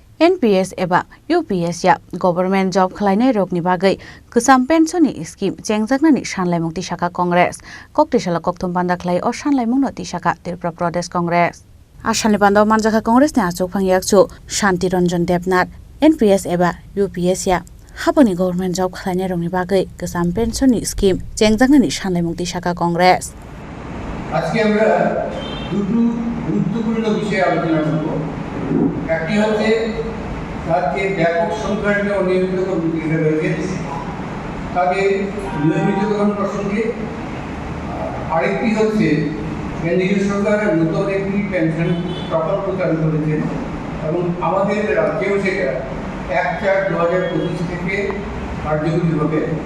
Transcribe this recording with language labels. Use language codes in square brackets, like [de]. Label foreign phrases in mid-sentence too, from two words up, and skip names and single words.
[trp] NPS एबा UPS या [en] government job [trp] खालायनाय रगनि बागै गोजाम पेन्सननि स्किम चेंजागनानि सानलायमुं तिसाखा कंग्रेस ककटिसाला कक्थुम बान्दा खालाय अ सानलायमुंनो तिसाखा त्रिपुरा प्रदेश कंग्रेस आसामनि बान्दाव मानजाखा कंग्रेसनि आचुक फांयाकचु शान्ति रंजन देबनाथ NPS एबा UPS या हाबोनि [en] government job [trp] खालायनाय रगनि बागै गोजाम पेन्सननि स्किम चेंजागनानि सानलायमुं तिसाखा कंग्रेस [bn] আজকে আমরা দুটো গুরুত্বপূর্ণ বিষয়ে আলোচনা করব। একটি হচ্ছে রাজ্যে ব্যাপক সংখ্যার যে অনিয়মিত কর্মচারীরা রয়েছে তাদের নিয়মিতকরণ প্রসঙ্গে, আরেকটি হচ্ছে কেন্দ্রীয় সরকার নতুন একটি পেনশন প্রকল্প চালু করেছেন এবং আমাদের রাজ্যেও সেটা 1/4/2025 থেকে কার্যকরী হবে।